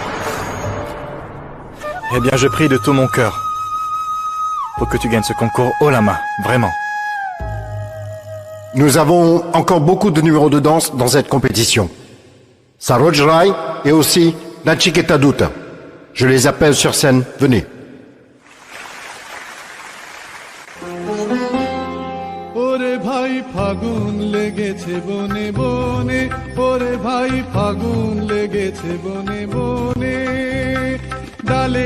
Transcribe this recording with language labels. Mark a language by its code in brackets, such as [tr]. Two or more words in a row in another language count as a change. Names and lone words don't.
[fr] Eh bien, je prie de tout mon cœur pour que tu gagnes ce concours haut la main, vraiment. Nous avons encore beaucoup de numéros de danse dans cette compétition. Saroj Rai et aussi Nachiketa Dutta. Je les appelle sur scène. Venez. [bn] ওরে ভাই ফাগুন লেগেছে বনে বনে ওরে ভাই ফাগুন লেগেছে বনে বনে ডালে